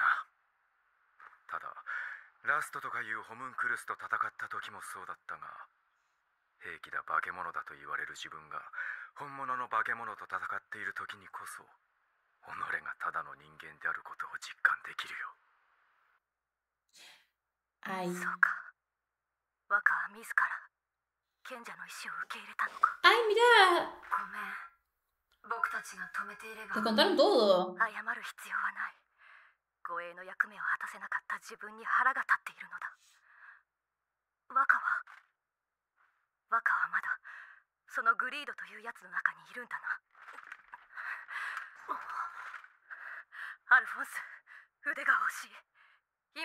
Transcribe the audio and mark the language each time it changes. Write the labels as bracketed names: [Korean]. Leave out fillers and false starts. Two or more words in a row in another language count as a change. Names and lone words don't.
[Japanese] ただラストとかいうホムンクルスと戦った時もそうだったが、兵器だ化け物だと言われる自分が本物の化け物と戦っている時にこそ、己がただの人間であることを実感できるよ。そうか。若は自ら賢者の意志を受け入れたのか。 [Spanish] Ay, mira. [Japanese] ごめん。僕たちが止めていれば [Spanish] Te contaron todo. [Japanese] 謝る必要はない。護衛の役目を果たせなかった自分に腹が立っているのだ。若はまだそのグリードというやつの中にいるんだな。アルフォンス、腕が欲しい。